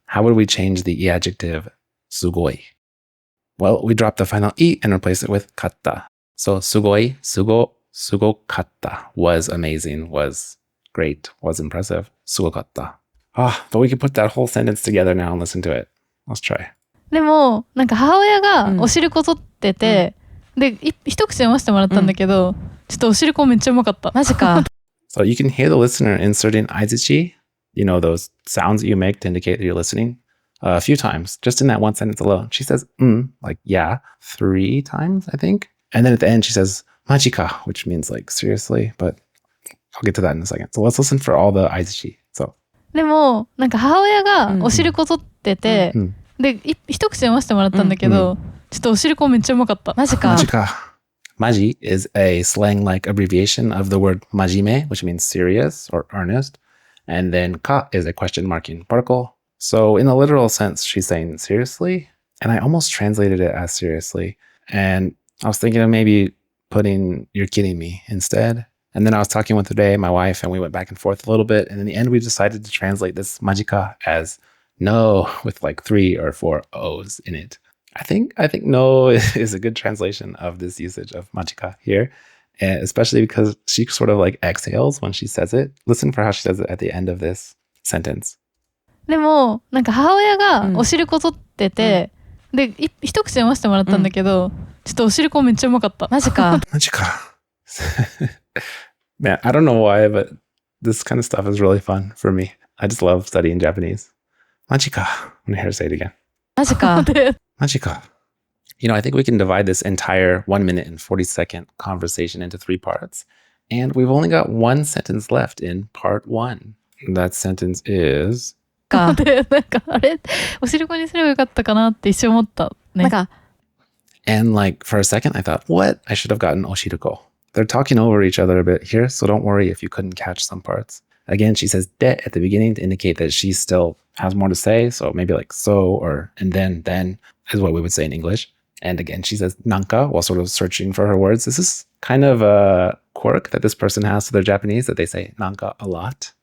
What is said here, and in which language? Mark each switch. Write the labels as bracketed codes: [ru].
[en] How would we change the i-adjective sugoi? Well, we drop the final i and replace it with katta. So sugoi, sugokatta, was amazing, was great, was impressive, sugokatta. But we could put that whole sentence together now and listen to it. Let's try. [ja] でもなんか母親がお汁粉取ってて、で一口読ませてもらったんだけど、ちょっとお汁粉めっちゃうまかった。マジか。 [en] So you can hear the listener inserting aizuchi, you know, those sounds that you make to indicate that you're listening, a few times, just in that one sentence alone. She says, like, yeah, 3 times, I think. And then at the end, she says, majika, which means like, seriously, but I'll get to that in a second. So let's listen for all the aizuchi. So. [ja] でもなんか母親がお汁粉取ってて、で一口読ませてもらったんだけど、ちょっとお汁粉めっちゃうまかった。マジか。 [en] Maji is a slang-like abbreviation of the word majime, which means serious or earnest. And then ka is a question marking particle. So in a literal sense, she's saying seriously. And I almost translated it as seriously. And I was thinking of maybe putting you're kidding me instead. And then I was talking with today, my wife, and we went back and forth a little bit. And in the end, we decided to translate this majika as no, with like 3 or 4 O's in it. I think no is a good translation of this usage of majika here, especially because she sort of like exhales when she says it. Listen for how she says it at the end of this sentence. [ja] でもなんか母親がお汁粉取ってて、で一口読ませてもらったんだけど、ちょっとお汁粉めっちゃうまかった。マジか。マジか。 [en] Man, I don't know why, but this kind of stuff is really fun for me. I just love studying Japanese. Majika. I'm gonna hear her say it again. Majika. Majika. You know, I think we can divide this entire 1 minute and 40-second conversation into 3 parts. And we've only got 1 sentence left in part 1. That sentence is... [ja] なんかあれお汁粉にすればよかったかなって一瞬思ったね。 [en] And like for a second I thought, what? I should have gotten oshiruko. They're talking over each other a bit here, so don't worry if you couldn't catch some parts. Again, she says de at the beginning to indicate that she still has more to say. So maybe like so or and then is what we would say in English. And again, she says nanka while sort of searching for her words. This is kind of a quirk that this person has to their Japanese, that they say nanka a lot.